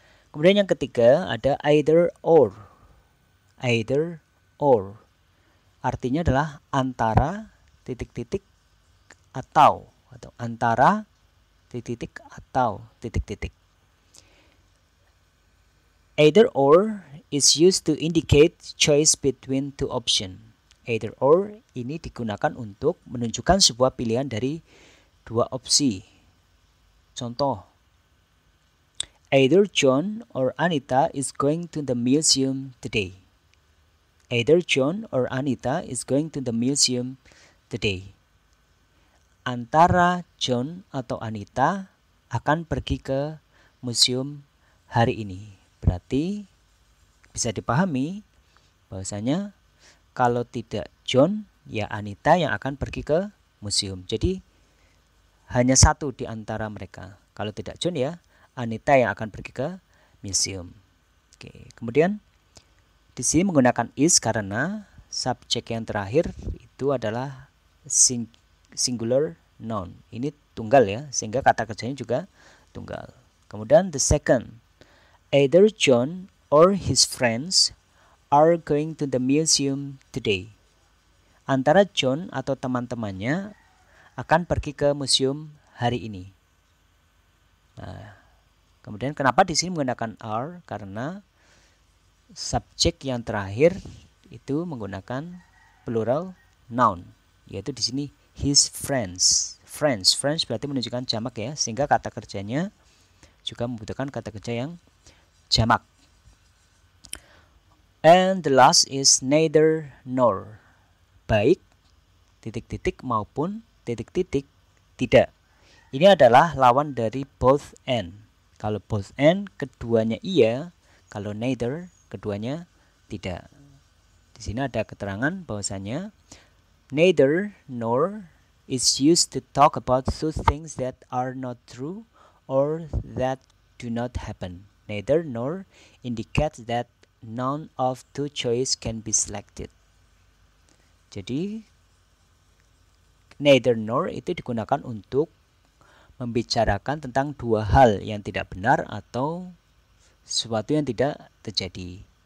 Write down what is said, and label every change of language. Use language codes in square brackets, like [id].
[id] Kemudian yang ketiga ada either or. Either or. Artinya adalah antara titik-titik atau antara titik-titik atau titik-titik. [en] Either or is used to indicate choice between two options. [id] Either or ini digunakan untuk menunjukkan sebuah pilihan dari dua opsi. Contoh, [en] either John or Anita is going to the museum today. Either John or Anita is going to the museum today. [id] Antara John atau Anita akan pergi ke museum hari ini. Berarti bisa dipahami bahwasanya kalau tidak John, ya Anita yang akan pergi ke museum. Jadi hanya satu di antara mereka. Kalau tidak John, ya Anita yang akan pergi ke museum. Oke, kemudian di sini menggunakan is karena subjek yang terakhir itu adalah singular noun. Ini tunggal ya, sehingga kata kerjanya juga tunggal. Kemudian [en] the second, either John or his friends are going to the museum today. [id] Antara John atau teman-temannya akan pergi ke museum hari ini. Nah, kemudian kenapa di sini menggunakan are? Karena subjek yang terakhir itu menggunakan plural noun, yaitu di sini his friends. Friends berarti menunjukkan jamak ya, sehingga kata kerjanya juga membutuhkan kata kerja yang jamak. [en] And the last is neither nor. [id] Baik titik-titik maupun titik-titik tidak. Ini adalah lawan dari both and. Kalau both and keduanya iya, kalau neither keduanya tidak. Di sini ada keterangan bahwasanya [en] neither nor is used to talk about two things that are not true or that do not happen. Neither nor indicates that none of two choices can be selected. [id] Jadi neither nor itu digunakan untuk membicarakan tentang dua hal yang tidak benar atau sesuatu yang tidak terjadi.